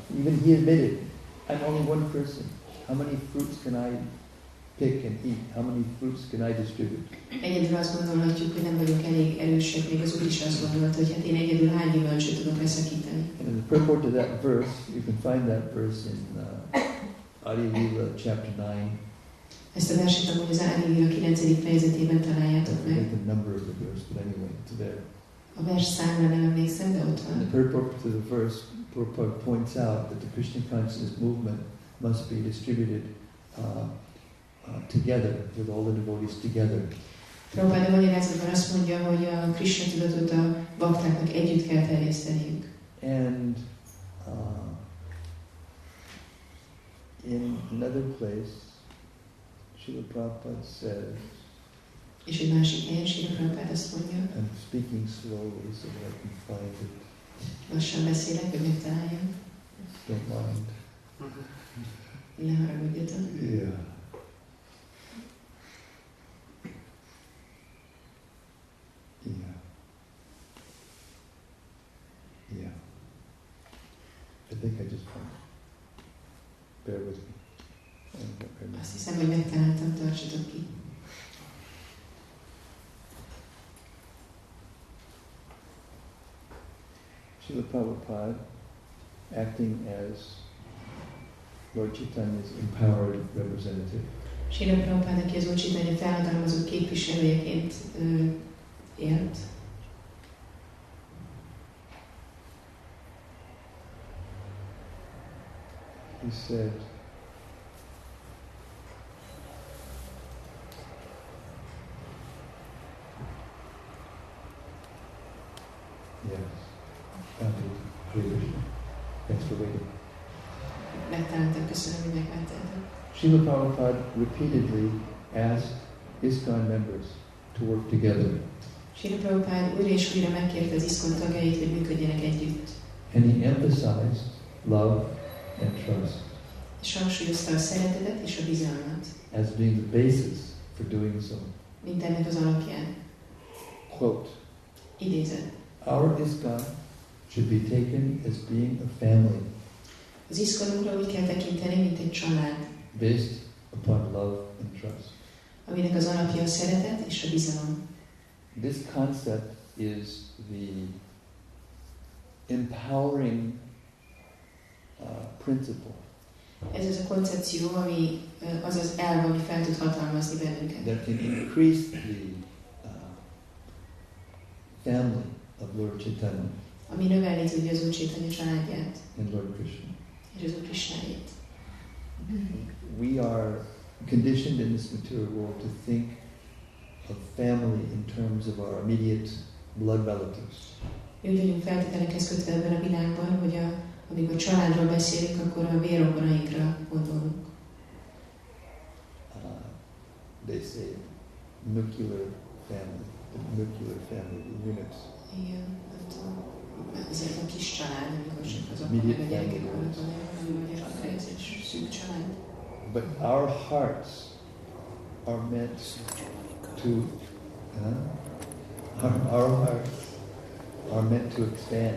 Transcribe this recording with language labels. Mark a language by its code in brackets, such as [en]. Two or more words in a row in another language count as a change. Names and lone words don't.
[en] Even he admitted, I'm only one person. How many fruits can I pick and eat? How many fruits can I distribute? [hu] Egyedül azt gondolhatjuk, hogy nem vagyunk elég erősek, még az Úr is azt gondolta, hogy hát én egyedül hány gyümölcsöt tudok leszakítani. [en] And in the purport to that verse, you can find that verse in Adi Lila chapter 9. [hu] Ezt a verset amúgy az Adi Lila 9. fejezetében találjátok [en] I [hu] meg. [en] think the number of the verse, but anyway, it's there. [hu] A vers számra nem emlékszem, de ott [en] And [hu] van. [en] the purport to the verse points out that the Krishna consciousness movement must be distributed together, with all the devotees together. [hu] Prabhupada magyarázatban azt mondja, hogy a Krishna tudatot a baktáknak együtt kell terjeszteniük. [en] And in another place, Srila Prabhupada says, [hu] És egy másik helyen Srila Prabhupada azt mondja, [en] I'm speaking slowly so that I can find it. [hu] lassan beszélek, hogy megtaláljam. [en] Don't mind. [hu] Ne haragudjatok. [en] Yeah. Yeah. Yeah. I think I just found it. Bear with me. [hu] Azt hiszem, hogy megtaláltam, tartsatok ki. [en] Srila Prabhupada, acting as Lord Chaitanya's empowered representative, [hu] Srila Prabhupada, aki az Úr Chaitanya felhatalmazott képviselőjeként élt. [en] he said, yes, thanks for waiting. [hu] Megtaláltam, köszönöm, hogy megvártátok. [en] Srila Prabhupada repeatedly asked ISKCON members to work together. [hu] Srila Prabhupada újra és újra megkérte az ISKCON tagjait, hogy működjenek együtt. [en] And he emphasized love, and trust [hu] És hangsúlyozta a szeretetet és a bizalmat, [en] as being the basis for doing so. [hu] mint ennek az alapján. [en] Quote, [hu] Idézet. [en] our ISKCON should be taken as being a family [hu] Az iszkonunkra úgy kell tekinteni, mint egy család, [en] based upon love and trust. [hu] aminek az alapja a szeretet és a bizalom. [en] This concept is the empowering principle [hu] Ez az a koncepció, ami az az elv, ami fel tud hatalmazni bennünket. [en] that can increase the family of Lord Chaitanya [hu] Ami növelni tudja az Úr Chaitanya családját [en] and Lord Krishna. [hu] és az Úr Krisnájét. [en] We are conditioned in this material world to think of family in terms of our immediate blood relatives. [hu] Mi úgy vagyunk feltételekhez kötve ebben a világban, hogy amikor családról beszélünk, akkor a vérrokonainkra gondolunk. [en] They say nuclear family units. [hu] Igen, nem tudom. Ezért a kis család, amikor csak az apa [en] Immediate [hu] meg a gyerekek [en] family [hu] vannak, [en] units. [hu] hanem ez egy szűk család. [en] But our hearts are meant to, our hearts are meant to expand,